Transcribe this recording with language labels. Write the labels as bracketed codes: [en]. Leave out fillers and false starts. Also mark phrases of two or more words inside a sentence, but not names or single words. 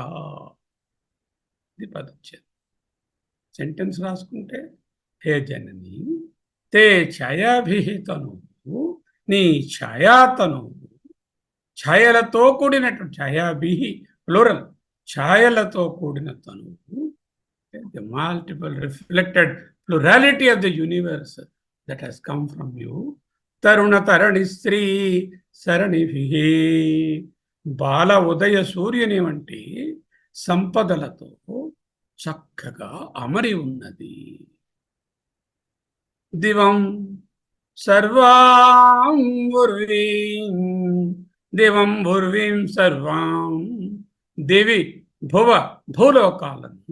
[te] ఇది పదచ్ఛేదం. సెంటెన్స్ రాసుకుంటే, [sa] హే జనని తే ఛాయాభిః తనువు, [te] నీ ఛాయాతనువు, ఛాయలతో కూడినటువంటి, ఛాయాభిః ప్లూరల్, ఛాయలతో కూడిన తనువు, [en] the multiple reflected plurality of the universe that has come from you. [sa] तरुण तरणि श्री सरणिभिः, [te] బాల ఉదయ సూర్యుని వంటి సంపదలతో చక్కగా అమరి ఉన్నది. [sa] దివం సర్వాం ఉర్వీం, దివం ఉర్వీం సర్వాం, [te] దివి భువ భూలోకాలను,